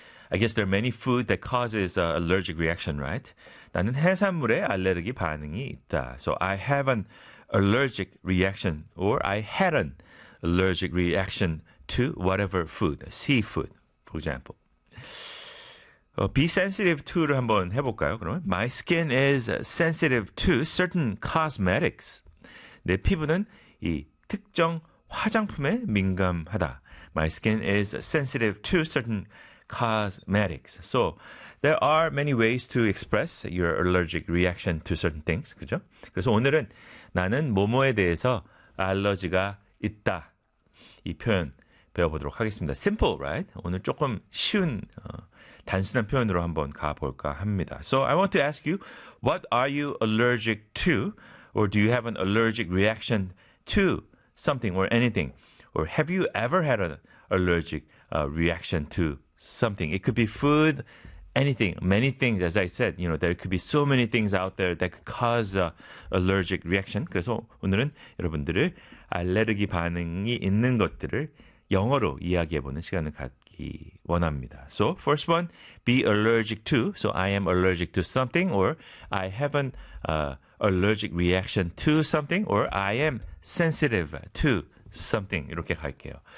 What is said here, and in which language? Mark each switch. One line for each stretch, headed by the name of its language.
English: I guess there are many food that causes allergic reaction, right?
Korean: 나는 해산물에 알레르기 반응이 있다.
English: So I have an allergic reaction or I had an allergic reaction to whatever food, seafood, for example. Be sensitive to를
Korean: 한번 해볼까요? 그러면
English: My skin is sensitive to certain cosmetics.
Korean: 내 피부는 이 특정 화장품에 민감하다.
English: My skin is sensitive to certain cosmetics. So there are many ways to express your allergic reaction to certain things.
Korean: 그죠? 그래서 오늘은 나는 뭐뭐에 대해서 알러지가 있다. 이 표현 배워보도록 하겠습니다.
English: Simple, right?
Korean: 오늘 조금 쉬운 단순한 표현으로 한번 가볼까 합니다.
English: So I want to ask you, what are you allergic to, or do you have an allergic reaction to something or anything, or have you ever had an allergic reaction to something? It could be food, anything, many things. As I said, you know, there could be so many things out there that could cause allergic reaction.
Korean: 그래서 오늘은 여러분들을 알레르기 반응이 있는 것들을 영어로 이야기해보는 시간을 갖기 원합니다.
English: So, first one, be allergic to. So, I am allergic to something, or I have an allergic reaction to something, or I am sensitive to something.
Korean: 이렇게 갈게요.